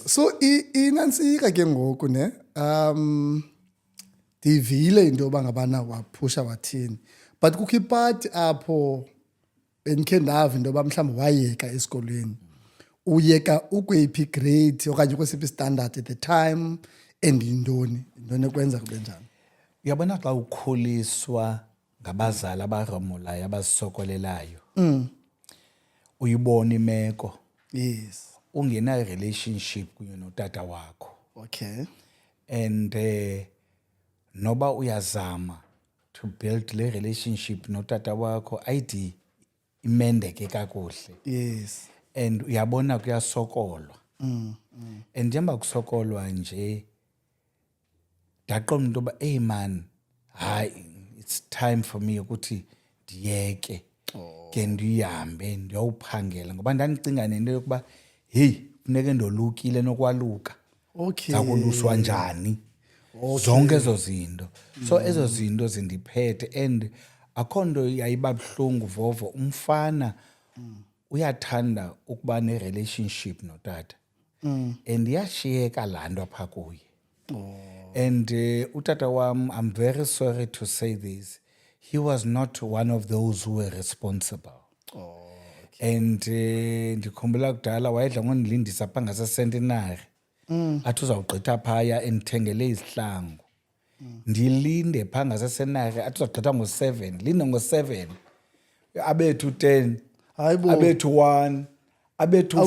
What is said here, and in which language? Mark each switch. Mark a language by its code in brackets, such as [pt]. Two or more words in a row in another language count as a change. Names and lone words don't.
[xh] So inantsika ke ngoku ne ndivile into yoba ngabana waphusha wathini but kukho ipati apho bendikhe ndava into yoba mhlawumbi wayeka esikolweni uyeka ukweyiphi grade okanye kwesiphi standard [en] at the time [xh] and yintoni ekwenza kube njani. Uyabona xa ukhuliswa ngabazali abaromolayo abazisokolelayo uyibona imeko [en] Yes. [xh] ungena-relationship kunye notata wakho [en] Okay. [xh] and noba uyazama [en] to build [xh] le relationship notata wakho ayidi imendeke kakuhle. [en] Yes. [xh] And uyabona kuyasokolwa and njengoba kusokolwa nje ndaqonda into yoba [en] hey man [xh] hayi [en] it's time for me [xh] ukuthi ndiyeke ke ndihambe ndiyowuphangela ngoba ndandicinga nento yokuba heyi funeke ndolukile nokwaluka [en] Okay. [xh] zakuluswa njani zonke ezo zinto so ezo zinto zindiphethe and akho nto yayiba buhlungu vovo umfana uyathanda ukuba ne-relationship notata and yashiyeka laa nto apha kuye and utata wam [en] I'm very sorry to say this he was not one of those who were responsible [xh] and ndikhumbula kudala wayedla ngondilindisa phaa ngasecentenary athi uzawugqitha phaya endithengele izihlangu ndilinde phaa ngasecentenary athi uzawugqitha ngo-7 linde ngo-7 abethu 10 Hayibo. abethu 1 abethu 4